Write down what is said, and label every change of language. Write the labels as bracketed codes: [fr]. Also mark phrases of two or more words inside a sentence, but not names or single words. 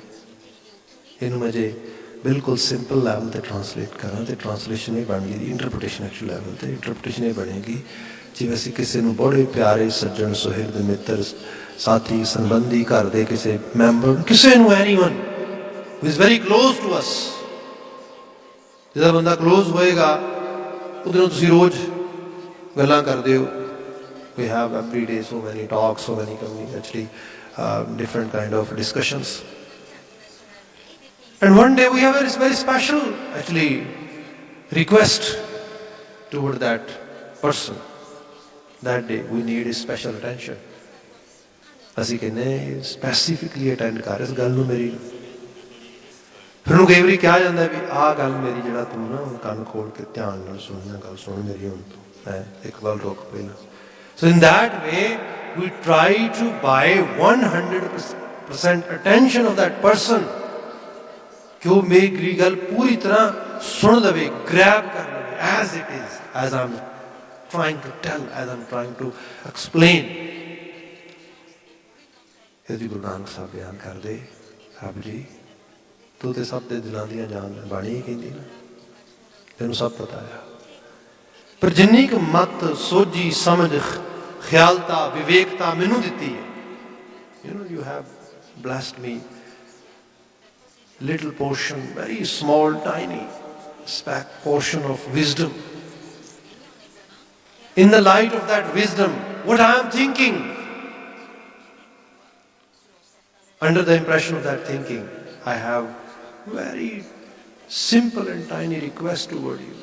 [pa] ਇਹਨੂੰ ਮੈਂ ਜੇ ਬਿਲਕੁਲ [en] simple level [pa] 'ਤੇ ਟਰਾਂਸਲੇਟ ਕਰਾਂ ਤਾਂ ਟਰਾਂਸਲੇਸ਼ਨ ਇਹ ਬਣ ਗਈ, [en] interpretation actual level [pa] 'ਤੇ ਇੰਟਰਪ੍ਰੀਟੇਸ਼ਨ ਇਹ ਬਣੇਗੀ ਜਿਵੇਂ ਅਸੀਂ ਕਿਸੇ ਨੂੰ ਬੜੇ ਪਿਆਰੇ ਸੱਜਣ ਸੁਹਿਰਦ ਮਿੱਤਰ ਸਾਥੀ ਸੰਬੰਧੀ ਘਰ ਦੇ ਕਿਸੇ ਮੈਂਬਰ, ਕਿਸੇ ਨੂੰ [en] anyone who is very close to us, [pa] ਜਿਹਦਾ ਬੰਦਾ ਕਲੋਜ਼ ਹੋਏਗਾ ਉਹਦੇ ਨਾਲ ਤੁਸੀਂ ਰੋਜ਼ ਗੱਲਾਂ ਕਰਦੇ ਹੋ। [en] We have every day so many talks, so many actually different kind of discussions. And one day we have a very special actually request toward that person. That day we need a special attention. [pa] ਅਸੀਂ ਕਹਿੰਦੇ [en] specifically attend [pa] ਕਰ ਇਸ ਗੱਲ ਨੂੰ ਮੇਰੀ। ਫਿਰ ਉਹਨੂੰ ਕਈ ਵਾਰੀ ਕਿਹਾ ਜਾਂਦਾ ਵੀ ਆਹ ਗੱਲ ਮੇਰੀ ਜਿਹੜਾ ਤੂੰ ਨਾ ਕੰਨ ਖੋਲ ਕੇ ਧਿਆਨ ਨਾਲ ਸੁਣਨਾ, ਗੱਲ ਸੁਣ ਮੇਰੀ ਹੁਣ ਤੂੰ ਇੱਕ ਵਾਰ ਰੁਕ ਪਹਿਲਾਂ। [en] So in that way, we try to buy 100% attention of that person, [pa] ਕਿ ਵੋ ਮੇਰੀ ਗੱਲ ਪੂਰੀ ਤਰ੍ਹਾਂ ਸੁਣ ਲਵੇ, grab ਕਰ ਲਵੇ, [en] as it is, as I'm trying to tell, as I'm trying to explain. [pa] ਯਦਿ ਗੁਰੂ ਨਾਨਕ ਸਾਹਿਬ ਬਿਆਨ ਕਰ ਦੇ, ਰੱਬ ਜੀ ਤੂੰ ਤਾਂ ਸਭ ਦੇ ਦਿਲਾਂ ਦੀ ਜਾਣ ਬਾਣੀ ਹੀ ਕਹਿੰਦੀ ਨਾ, ਤੈਨੂੰ ਸਭ ਪਤਾ ਹੈ। ਪਰ ਜਿੰਨੀ ਕ ਮਤ ਸੋਝੀ ਸਮਝ ਖ਼ਿਆਲਤਾ ਵਿਵੇਕਤਾ ਮੈਨੂੰ ਦਿੱਤੀ ਹੈ, [en] you know, you have blessed me little portion, very small tiny speck portion of wisdom. In the light of that wisdom, what I am thinking, under the impression of that thinking, I have very simple and tiny request toward you.